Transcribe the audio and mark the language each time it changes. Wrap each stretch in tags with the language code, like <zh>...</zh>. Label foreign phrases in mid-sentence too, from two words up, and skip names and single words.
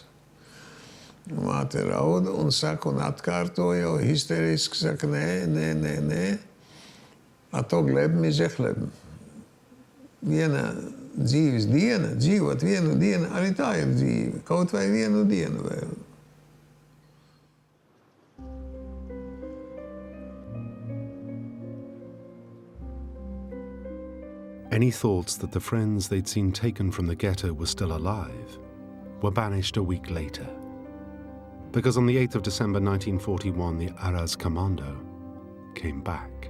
<lv>Māte rauda un saka, un atkārtoja, histeriski saka, nē. A to glebam ir žehlebam. Viena dzīves diena, dzīvot vienu dienu, arī tā ir dzīve. Kaut vai vienu dienu vēl.</lv> <en>Any thoughts that the friends they'd seen taken from the ghetto were still alive were banished a week later. Because on the 8th of December 1941, the Aras Commando came back.</en>